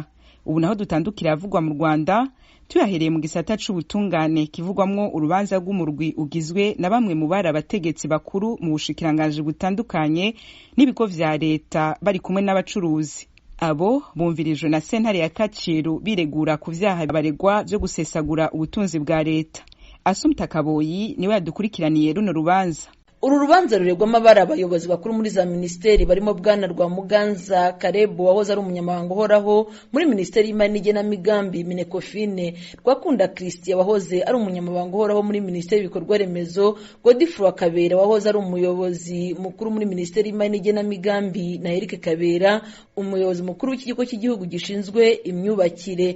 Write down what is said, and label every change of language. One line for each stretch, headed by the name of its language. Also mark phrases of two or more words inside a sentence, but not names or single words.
Rundi: Ubu naho dutandukira avugwa mu Rwanda, tuyahereye mu gisata c'ubutungane kivugwamwo urubanza rw'umurwi ugizwe na bamwe mu bari abategetsi bakuru mu bushikiranganje butandukanye n'ibigo vya leta bari kumwe n'abacuruzi. Abo bumvirijwe na sentare ya Kacyiru biregura ku vyaha baregwa vyo gusesagura ubutunzi bwa leta. Asumta Kaboyi niwe yadukurikiraniye runo rubanza.
Kinyarwanda: Uru rubanza ruregwamo abari abayobozi bakuru muri za ministeri barimo Bwana Rwamuganza Karebu wahoze ari umunyamabanga uhoraho muri ministeri y'imari n'igenamigambi Minekofine, Rwakunda Christian wahoze ari umunyamabanga uhoraho muri ministeri y'ibikorwa remezo, Godfrey Kabera wahoze ari umuyobozi mukuru muri ministeri y'imari n'igenamigambi na Eric Kabera umuyobozi mukuru w'ikigo cy'igihugu gishinzwe imyubakire.